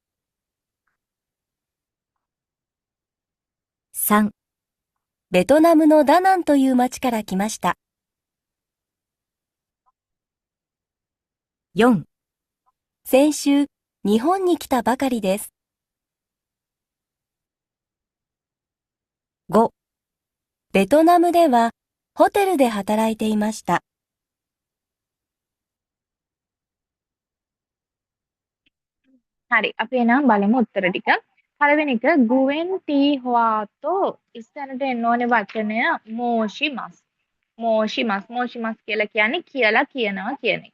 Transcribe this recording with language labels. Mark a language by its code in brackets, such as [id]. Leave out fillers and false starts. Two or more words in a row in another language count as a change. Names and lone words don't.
[ja] 。3、ベトナムのダナンという町から来ました。4、先週、日本に来たばかりです。5、ベトナムではホテルで働いていました。 [si] හරි අපි එනම් බලමු උත්තර ටික. පළවෙනි එක ගුවෙන් ටී හොආතෝ ඉස්සරට එන්න ඕනේ වචනය මෝෂිමස්. මෝෂිමස් කියලා කියන්නේ කියලා කියනවා කියන එක.